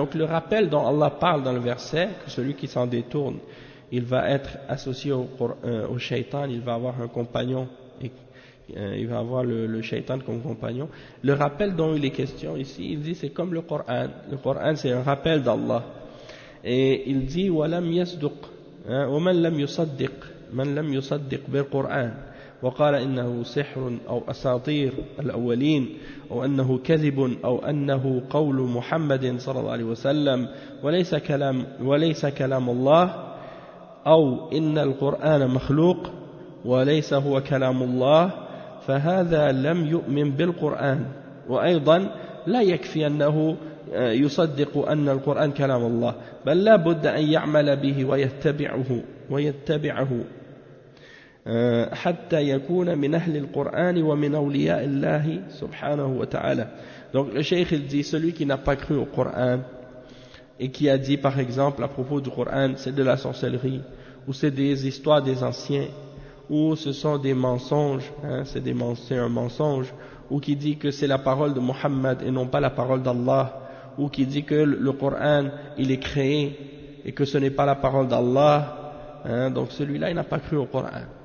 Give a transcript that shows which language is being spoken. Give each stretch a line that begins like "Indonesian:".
French: Donc le rappel dont Allah parle dans le verset, que celui qui s'en détourne, il va être associé au shaitan, il va avoir un compagnon, il va avoir le shaitan comme compagnon. Le rappel dont il est question ici, il dit c'est comme le Coran. Le Coran c'est un rappel d'Allah. Et il dit
Arabic: وَلَمْ يَصْدُقْ وَمَنْ لَمْ يُصَدِّقْ بِالْقُرْآنِ وقال إنه سحر أو أساطير الأولين أو أنه كذب أو أنه قول محمد صلى الله عليه وسلم وليس كلام الله أو إن القرآن مخلوق وليس هو كلام الله فهذا لم يؤمن بالقرآن. وأيضا لا يكفي أنه يصدق أن القرآن كلام الله، بل لا بد أن يعمل به ويتبعه حتى يكون من أهل القرآن ومن أولياء الله سبحانه وتعالى.
French: Donc le cheikh il dit, celui qui n'a pas cru au Coran et qui a dit par exemple à propos du Coran c'est de la sorcellerie, ou c'est des histoires des anciens, ou ce sont des mensonges, c'est un mensonge, ou qui dit que c'est la parole de Muhammad et non pas la parole d'Allah, ou qui dit que le Coran il est créé et que ce n'est pas la parole d'Allah, donc celui-là il n'a pas cru au Coran.